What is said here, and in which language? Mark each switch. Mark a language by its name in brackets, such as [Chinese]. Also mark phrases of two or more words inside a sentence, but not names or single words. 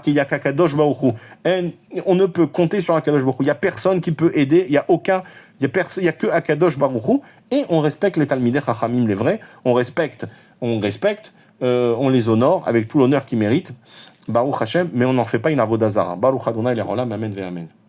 [French] Il y a qu' [Hebrew] הקדוש ברוך הוא. [French] On ne peut compter sur [Hebrew] הקדוש ברוך הוא. [French] Il y a personne qui peut aider. Il y a que [Hebrew] הקדוש ברוך הוא. [French] Et on respecte les [Hebrew] תלמידי חכמים, [French] les vrais. On les honore avec tout l'honneur qu'ils méritent. [Hebrew] ברוך השם, [French] mais on n'en fait pas une [Hebrew] עבודה זרה. ברוך אדוני לעולם אמן ואמן.